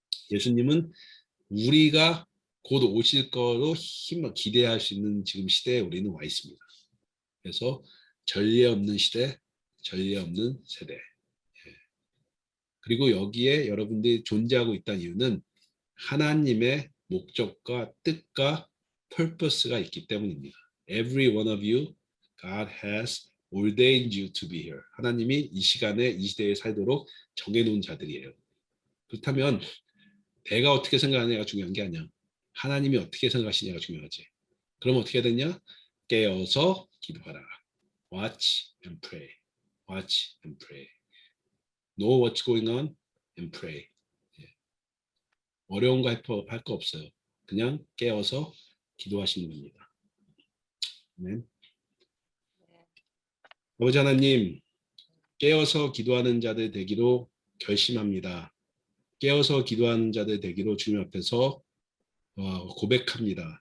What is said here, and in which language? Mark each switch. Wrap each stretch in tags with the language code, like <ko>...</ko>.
<ko>예수님은 우리가 곧 오실 거로 기대할 수 있는 지금 시대에 우리는 와 있습니다. 그래서 전례 없는 시대, 전례 없는 세대. 그리고 여기에 여러분들이 존재하고 있다는 이유는 하나님의 목적과 뜻과 purpose가 있기 때문입니다.</ko> <en>Every one of you, God has ordained you to be here.</en> <ko>하나님이 이 시간에 이 시대에 살도록 정해놓은 자들이에요. 그렇다면 내가 어떻게 생각하느냐가 중요한 게 아니야. 하나님이 어떻게 생각하시냐가 중요하지. 그럼 어떻게 되냐? 깨어서 기도하라.</ko> <en>Watch and pray. Watch and pray. Know what's going on and pray.</en> <ko>어려운 거 할 거 없어요. 그냥 깨어서 기도하시는 겁니다. 네. 아버지 하나님, 깨어서 기도하는 자들 되기로 결심합니다. 깨어서 기도하는 자들 되기로 주님 앞에서 고백합니다.</ko>